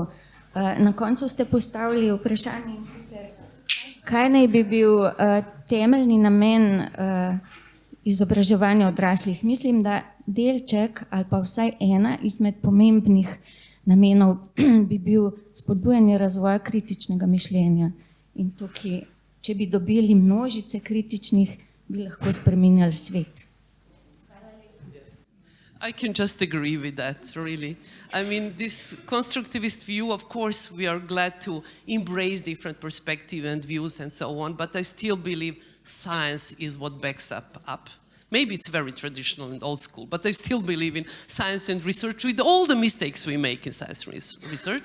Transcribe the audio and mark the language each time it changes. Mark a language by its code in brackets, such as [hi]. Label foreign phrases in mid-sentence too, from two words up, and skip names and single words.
[sl] Na koncu ste postavili vprašanje in sicer, kaj naj bi bil temeljni namen izobraževanja odraslih. Mislim, da delček ali pa vsaj ena izmed pomembnih namenov bi bil spodbujanje razvoja kritičnega mišljenja. In tukaj, če bi dobili množice kritičnih, bi lahko spreminjali svet. [en] I can just agree with that, really. I mean, this constructivist view, of course, we are glad to embrace different perspectives and views and so on, but I still believe science is what backs up. Maybe it's very traditional and old school, but I still believe in science and research with all the mistakes we make in science research.